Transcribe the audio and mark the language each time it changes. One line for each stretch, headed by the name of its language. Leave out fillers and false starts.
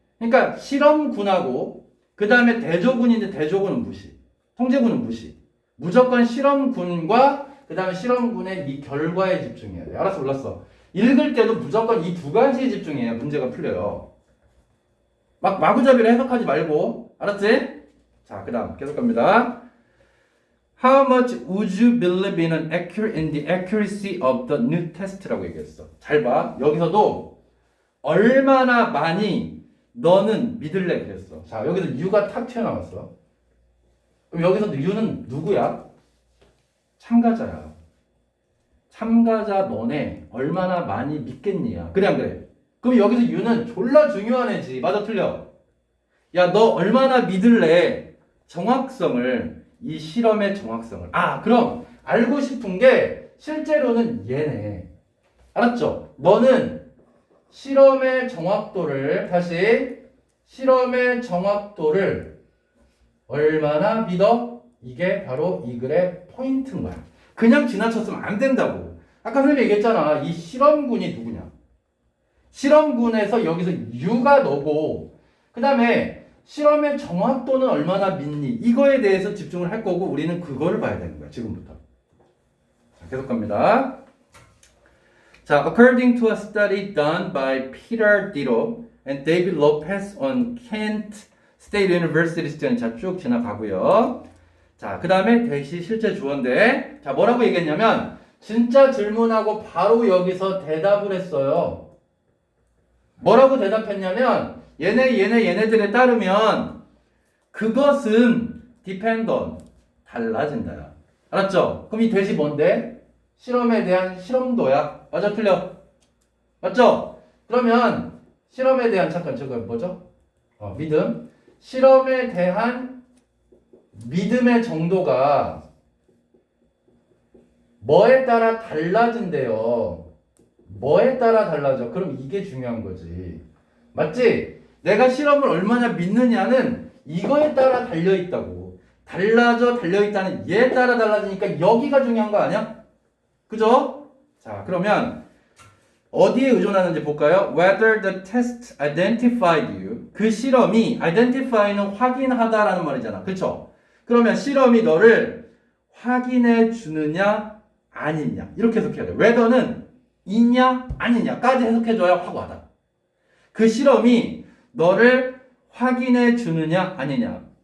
Korean: 그러니까 실험군하고 그 다음에 대조군인데 대조군은 무시. 통제군은 무시. 무조건 실험군과 그 다음에 실험군의 이 결과에 집중해야 돼. 알았어, 몰랐어. 읽을 때도 무조건 이 두 가지에 집중해야 문제가 풀려요. 막 마구잡이로 해석하지 말고. 알았지? 자, 그 다음 계속 갑니다.
English: How much would you believe in the accuracy of the new test
Korean: 라고 얘기했어. 잘 봐. 여기서도 얼마나 많이 너는 믿을래 그랬어. 자, 여기서 you가 탁 튀어나왔어. 그럼 여기서 you는 누구야? 참가자야. 참가자 너네 얼마나 많이 믿겠니야. 그래 안 그래? 그럼 여기서 you는 졸라 중요한 애지. 맞아 틀려? 야, 너 얼마나 믿을래? 정확성을. 이 실험의 정확성을. 아, 그럼 알고 싶은 게 실제로는 얘네. 알았죠? 너는 실험의 정확도를 실험의 정확도를 얼마나 믿어? 이게 바로 이 글의 포인트인 거야. 그냥 지나쳤으면 안 된다고. 아까 선생님이 얘기했잖아. 이 실험군이 누구냐? 실험군에서 여기서 U가 너고 그 다음에 실험의 정확도는 얼마나 믿니? 이거에 대해서 집중을 할 거고 우리는 그거를 봐야 되는 거야. 지금부터. 자, 계속 갑니다.
English: 자, according to a study done by Peter Ditto and David Lopez on Kent State University student.
Korean: 자, 쭉 지나가고요. 자, 그 다음에 대시 실제 주어인데 자, 뭐라고 얘기했냐면 진짜 질문하고 바로 여기서 대답을 했어요. 뭐라고 대답했냐면 얘네들에 따르면 그것은 depend on 달라진다야. 알았죠? 그럼 이 대시 뭔데? 실험에 대한 실험도야. 맞아 틀려? 맞죠? 그러면 실험에 대한 잠깐 저거 뭐죠? 믿음. 실험에 대한 믿음의 정도가 뭐에 따라 달라진대요. 뭐에 따라 달라져? 그럼 이게 중요한 거지. 맞지? 내가 실험을 얼마나 믿느냐는 이거에 따라 달려있다고. 달려있다는 얘에 따라 달라지니까 여기가 중요한 거 아니야? 그죠? 자, 그러면 어디에 의존하는지 볼까요?
English: Whether the test identified you.
Korean: 그 실험이 identify는 확인하다라는 말이잖아. 그쵸? 그러면 실험이 너를 확인해 주느냐 아니냐 이렇게 해석해야 돼. whether는 있냐 아니냐까지 해석해줘야 확고하다. 그 실험이 너를 확인해 주느냐 아니냐.